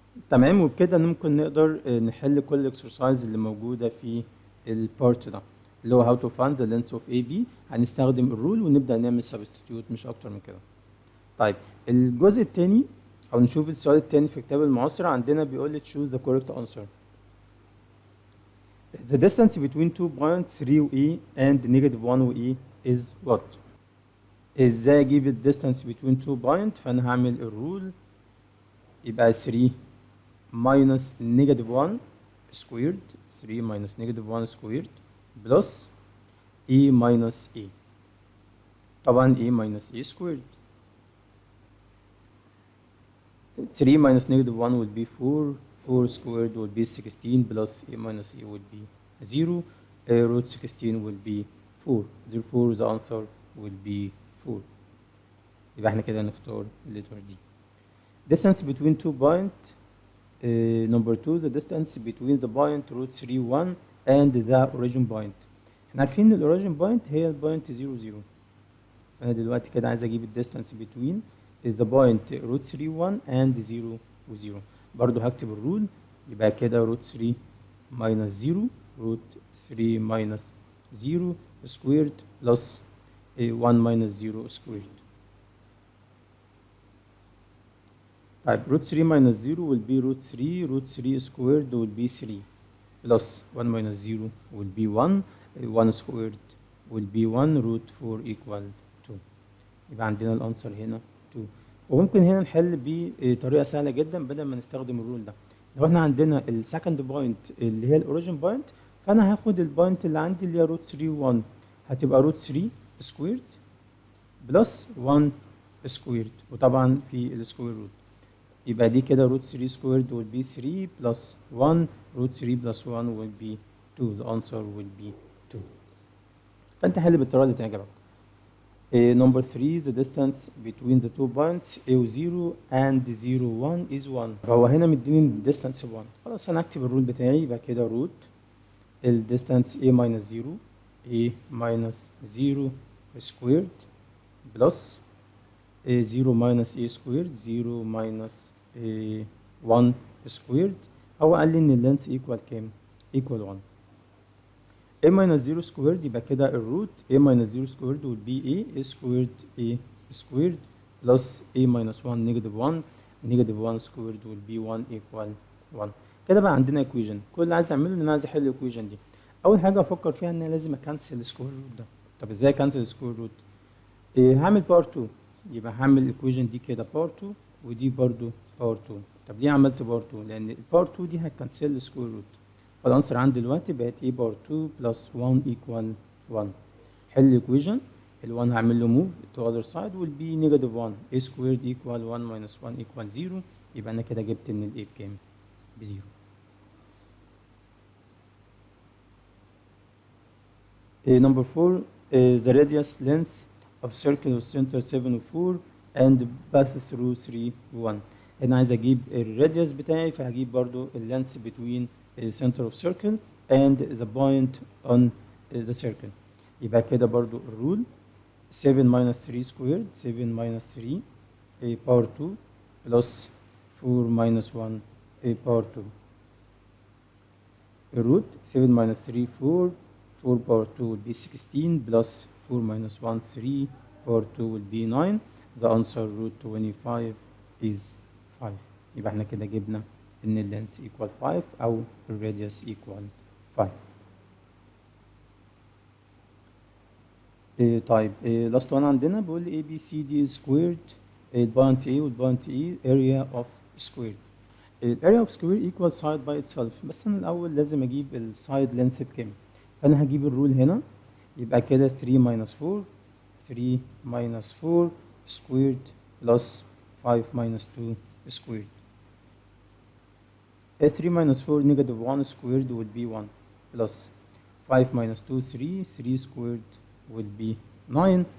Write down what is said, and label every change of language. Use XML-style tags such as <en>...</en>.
<ar>تمام وبكده ممكن نقدر نحل كل الاكسرسايز اللي موجوده في البارت ده اللي هو</ar> <en>how to find the length of AB.</en> <ar>هنستخدم الرول ونبدا نعمل substitute مش اكتر من كده. طيب الجزء الثاني او نشوف السؤال الثاني في كتاب المعاصر عندنا بيقول لي</ar> <en>choose the correct answer. The distance between two points 3 و E and negative 1 و E is what؟</en> <ar>ازاي اجيب ال</ar> <en>distance between two points؟</en> <ar>فانا هعمل الرول يبقى</ar> <en>3 minus negative 1 squared 3 minus negative 1 squared plus E minus A. طبعا E minus A squared. 3 minus negative 1 will be 4 4 squared will be 16 plus A minus A will be 0 root 16 will be 4 therefore the answer will be 4.</en> <ar>يبقى احنا كده نختار letter D.</ar> <en>Distance between two points number 2 the distance between the point root 3 1 and the origin point.</en> <ar>احنا عارفين ان الاوريجن بوينت هي البوينت 0 0. انا دلوقتي كده عايز اجيب الديستانس</ar> <en>between the point root 3 1 and 0</en> <ar>و 0. برضو هكتب الرول يبقى كده</ar> <en>root 3 minus 0 root 3 minus 0 squared plus 1 minus 0 squared. طيب root 3 minus 0 will be root 3 root 3 squared will be 3 plus 1 minus 0 will be 1 1 squared will be 1 root 4 equal 2.</en> <ar>يبقى عندنا الانسر هنا</ar> <en>2.</en> <ar>وممكن هنا نحل بطريقه سهله جدا بدل ما نستخدم الرول ده. لو احنا عندنا السكند بوينت اللي هي الاوريجين بوينت، فانا هاخد البوينت اللي عندي اللي هي روت 3 1، هتبقى روت 3 سكويرد بلس 1 سكويرد، وطبعا في السكوير روت. يبقى دي كده</ar> <en>Root 3 squared will be 3 plus 1 root 3 plus 1 will be 2. the answer will be 2.</en> <ar>فانت حل بالطريقه اللي تعجبك.</ar> <en>Number 3 the distance between the two points A و 0 and 0 1 is 1.</en> <ar>فهو هنا مديني distance 1. خلاص انا هكتب الرول بتاعي. يبقى كده روت الديستانس</ar> <en>A minus 0 A minus 0 squared plus 0 minus A squared 0 minus 1 squared.</en> <ar>هو قال لي ان اللينث equal كام؟ equal 1.</ar> <en>A minus 0 squared</en> <ar>يبقى كده الروت</ar> <en>A minus 0 squared will be A squared A squared plus A minus 1 negative 1 negative 1 squared will be 1 equal 1.</en> <ar>كده بقى عندنا equation. كل اللي عايز اعمله ان انا عايز احل equation دي. اول حاجه افكر فيها ان انا لازم اكنسل السكوير روت ده. طب ازاي اكنسل السكوير روت؟ هعمل باور 2. يبقى هعمل الايكويشن دي كده باور 2 ودي برضو باور 2. طب ليه عملت باور 2؟ لان الباور 2 دي هتكنسل السكوير روت. فالانسر عندي دلوقتي بقت a باور 2 بلس 1 ايكوال 1. حل الايكويشن.</ar> <en>ال 1 هعمل له move to other side will be negative 1 a squared equal 1 minus 1 equal 0.</en> <ar>يبقى انا كده جبت ان ال a بكام؟ بزيرو.</ar> <en>Number 4 the radius length of circle with center 7 و 4 and path through 3 و 1.</en> <ar>هنا عايز اجيب الراديوس بتاعي، فهجيب برضو اللينث between the center of circle and the point on the circle.</ar> <en>يبقى كده برضو الرول 7 minus 3 squared 7 minus 3 a power 2 plus 4 minus 1 a power 2. الروت 7 minus 3 4 4 power 2 will be 16 plus 4 minus 1 3 power 2 will be 9. The answer root 25 is 5.</en> <ar>يبقى احنا كده جبنا ان اللينث equal 5 او الراديوس equal 5. طيب</ar> <en>last one</en> <ar>عندنا بيقول لي ABCD squared البوينت A والبوينت E area of squared. الاريا of square equal side by itself، بس انا الاول لازم اجيب السايد لينث بكام. فانا هجيب الرول هنا.</ar> <en>يبقى كده 3 minus 4 3 minus 4 squared plus 5 minus 2 squared. 3 minus 4 negative 1 squared will be 1 plus 5 minus 2 3 3 squared will be 9.</en>